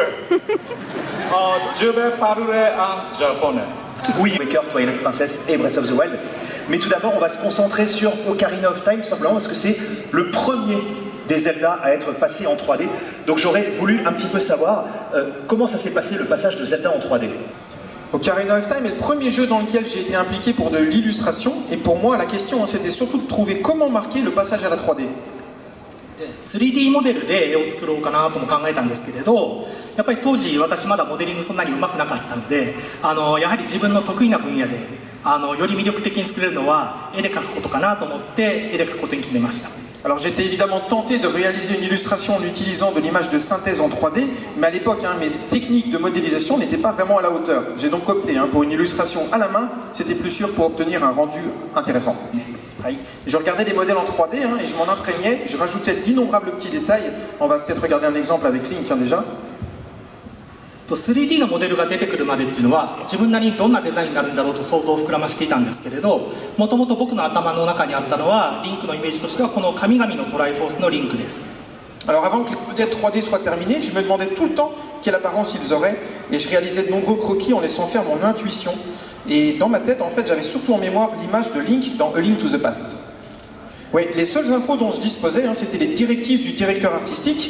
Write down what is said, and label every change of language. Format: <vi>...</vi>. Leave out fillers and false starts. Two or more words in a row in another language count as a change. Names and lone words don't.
<fr>Je vais parler en japonais. Oui, Waker, Twilight Princess et Breath of the Wild. Mais tout d'abord, on va se concentrer sur Ocarina of Time, tout simplement parce que c'est le premier des Zelda à être passé en 3D. Donc j'aurais voulu un petit peu savoir comment ça s'est passé le passage de Zelda en 3D. Ocarina of Time est le premier jeu dans lequel j'ai été impliqué pour de l'illustration, et pour moi la question c'était surtout de trouver comment marquer le passage à la 3D.</fr> <ja>3D モデルで絵を作ろうかなとも考えたんですけれど、やっぱり当時私まだモデリングそんなに上手くなかったので、やはり自分の得意な分野でより魅力的に作れるのは絵で描くことかなと思って絵で描くことに決めました。</ja> <fr>Alors j'étais évidemment tenté de réaliser une illustration en utilisant de l'image de synthèse en 3D, mais à l'époque mes techniques de modélisation n'étaient pas vraiment à la hauteur. J'ai donc opté pour une illustration à la main, c'était plus sûr pour obtenir un rendu intéressant. Je regardais les modèles en 3D et je m'en imprégnais, je rajoutais d'innombrables petits détails. On va peut-être regarder un exemple avec Link déjà.</fr> <ja>3D のモデルが出てくるまでっていうのは自分なりにどんなデザインになるんだろうと想像を膨らましていたんですけれど、もともと僕の頭の中にあったのはリンクのイメージとしてはこの神々のトライフォースのリンクです。</ja> <fr>Alors avant que les modèles 3D soient terminés, je me demandais tout le temps quelle apparence ils auraient et je réalisais de nombreux croquis en laissant faire mon intuition. Et dans ma tête, en fait, j'avais surtout en mémoire l'image de Link dans A Link to the Past. Oui, les seules infos dont je disposais, c'était les directives du directeur artistique.</fr>